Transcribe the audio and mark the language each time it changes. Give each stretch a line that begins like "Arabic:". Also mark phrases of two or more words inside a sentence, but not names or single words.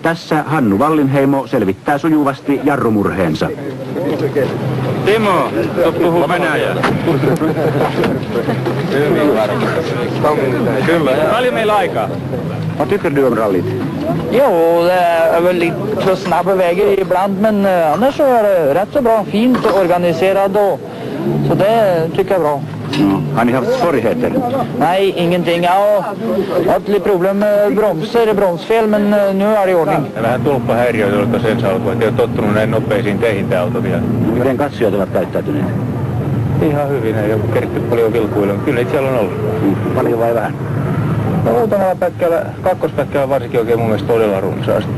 Finnish: Tässä Hannu Wallinheimo selvittää sujuvasti jarrumurheensa. Timo, puhuu Venäjää. Kyllä. Paljon meillä aikaa?
Swedish: Vad tycker du om rallyt? Jo, det är väl lite för snabba vägar ibland, men annars så är det rätt så bra, fint organiserat då. Så det tycker jag är bra. No, har ni haft svårigheter? Nej, ingenting. Jag har haft lite problem med bromsfel, men nu är det i ordning.
Finnish: Vähän tulppahäiriöitä ollut sen alkuun, että ei ole tottunut näin nopeisiin teihin tämä auto vielä. Miten katsojat ovat käyttäytyneet? Ihan hyvin, ei ole keritty paljon vilkuilemaan. Kyllä niitä siellä on ollut. Paljon vai vähän? No muutamalla pätkällä, kakkospätkällä varsinkin oikein mun mielestä todella runsaasti.